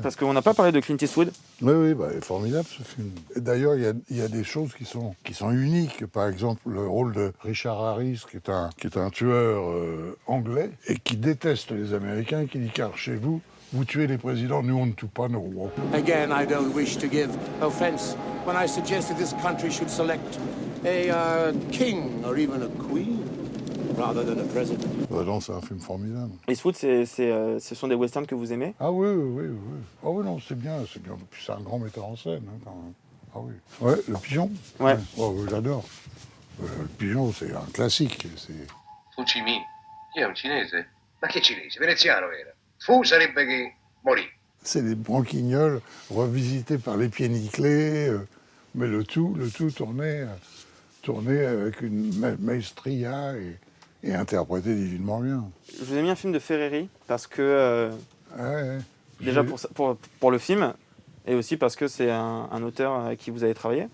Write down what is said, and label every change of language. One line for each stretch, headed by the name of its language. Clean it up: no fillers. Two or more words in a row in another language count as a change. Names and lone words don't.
French: Parce qu'on n'a pas parlé de Clint Eastwood. Oui, formidable ce film. Et d'ailleurs, il y a des choses qui sont uniques. Par exemple, le rôle de Richard Harris, qui est un tueur anglais, et qui déteste les Américains, et qui dit car chez vous, vous tuez les présidents, nous on ne tue pas nos rois.
English: Again, I don't wish to give offense when I suggested this country should select a king or even a queen rather than a president.
French: Non, c'est un film formidable. Eastwood, ce sont des westerns que vous aimez? Ah oui. Ah oui, non, c'est bien. Puis c'est un grand metteur en scène, hein, quand même. Ah oui. Ouais, Le Pigeon. Ouais. Oh, oui, j'adore. Le Pigeon, c'est un classique.
Italian: Fu Chi Minh, chi è un cinese? Ma che cinese? Veneziano era. Fu sarebbe che morì.
French: C'est des branquignoles revisités par les pieds nickelés, mais le tout tourné avec une maestria et interprété divinement bien. Je vous ai mis un film de Ferreri parce que déjà pour le film et aussi parce que c'est un auteur avec qui vous avez travaillé.